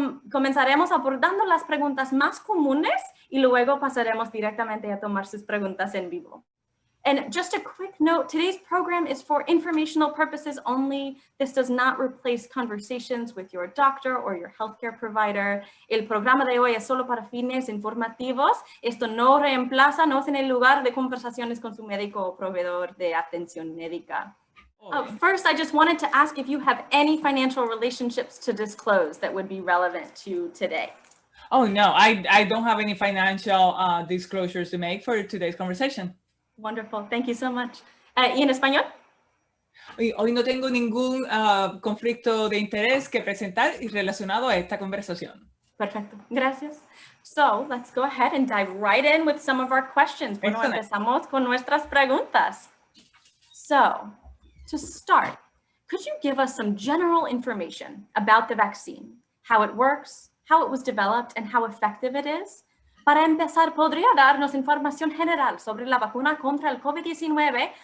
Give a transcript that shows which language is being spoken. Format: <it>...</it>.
<es>Comenzaremos abordando las preguntas más comunes y luego pasaremos directamente a tomar sus preguntas en vivo.</es> <en>And just a quick note, today's program is for informational purposes only. This does not replace conversations with your doctor or your healthcare provider.</en> <es>El programa de hoy es solo para fines informativos. Esto no reemplaza, no es en el lugar de conversaciones con su médico o proveedor de atención médica.</es> <en>First, I just wanted to ask if you have any financial relationships to disclose that would be relevant to today. Oh, no, I don't have any financial disclosures to make for today's conversation. Wonderful. Thank you so much.</en> <es>¿Y en español? Hoy no tengo ningún conflicto de interés que presentar relacionado a esta conversación. Perfecto, gracias.</es> <en>So, let's go ahead and dive right in with some of our questions.</en> <es>Bueno,</es> <en>Excellent.</en> <es>empezamos con nuestras preguntas.</es> <en>So, to start, could you give us some general information about the vaccine, how it works, how it was developed, and how effective it is?</en> <es>Para empezar, ¿podría darnos información general sobre la vacuna contra el COVID-19?</es>